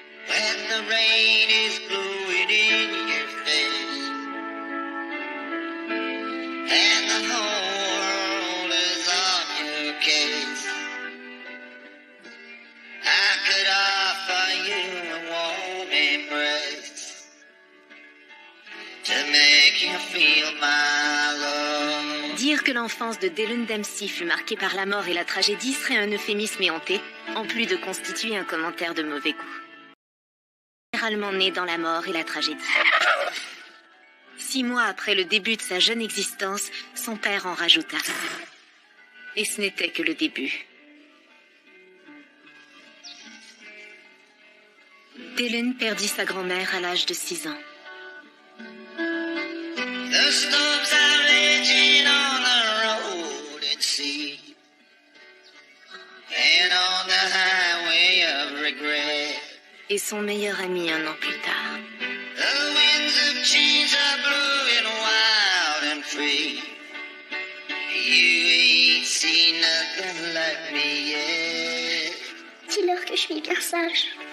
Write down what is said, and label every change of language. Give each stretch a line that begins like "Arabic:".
English: When the rain is blowing in your face and the whole world is on your case, I could offer you a warm embrace to make you feel my love.
French: Dire que l'enfance de Dylan Dempsey fut marquée par la mort et la tragédie serait un euphémisme éhonté, en plus de constituer un commentaire de mauvais goût. Généralement né dans la mort et la tragédie. 6 mois après le début de sa jeune existence, son père en rajouta. Et ce n'était que le début. Dylan perdit sa grand-mère à l'âge de 6 ans.
English: The storms are raging on the road at sea and on the highway of regret.
French: Et son meilleur ami 1 an plus tard.
English: The winds of change are blowing wild and free. You ain't seen nothing like me yet.
French: Dis-leur que je suis bien sage.